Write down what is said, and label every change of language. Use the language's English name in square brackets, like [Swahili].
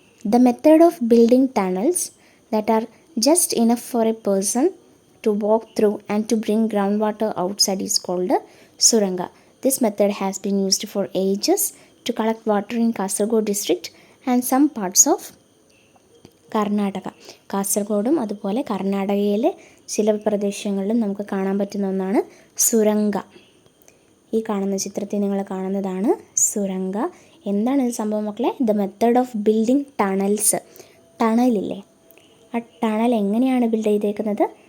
[English] The method of building tunnels that are just enough for a person to walk through and to bring ground water outside is called suranga. This method has been used for ages to collect water in Kasaragod district and some parts of Karnataka. [Malayalam] കാസർഗോഡും അതുപോലെ കർണാടകയിലെ ചില പ്രദേശങ്ങളിലും നമുക്ക് കാണാൻ പറ്റുന്ന ഒന്നാണ് സുരംഗ. ഈ കാണുന്ന ചിത്രത്തിൽ നിങ്ങൾ കാണുന്നതാണ് സുരംഗ. എന്താണ് ഇത് സംഭവം മക്കളെ? [English] The method of building tunnels. [Malayalam] ടണലില്ലേ, ആ ടണൽ എങ്ങനെയാണ് ബിൽഡ് ചെയ്തേക്കുന്നത്?